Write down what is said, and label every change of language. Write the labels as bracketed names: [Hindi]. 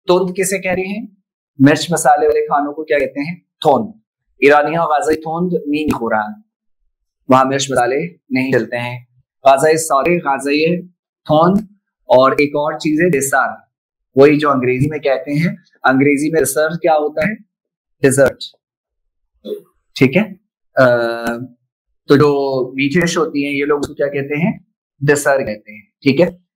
[Urdu] تند کسے کہہ رہے ہیں مرچ مسالے والے کھانوں کو کیا کہتے ہیں تند. [Persian] ایرانی ها غذای تند نہیں میخورن. [Urdu] وہاں مرچ مسالے نہیں چلتے ہیں. [Persian] غذای ساده غذای تند. [Urdu] اور ایک اور چیز ہے ڈیسر. وہی جو انگریزی میں کہتے ہیں. انگریزی میں ڈیسر کیا ہوتا ہے ڈیزرٹ. ٹھیک ہے. تو جو میٹھی ڈش ہوتی ہیں یہ لوگ اس کو کیا کہتے ہیں ڈیسر کہتے ہیں. ٹھیک ہے.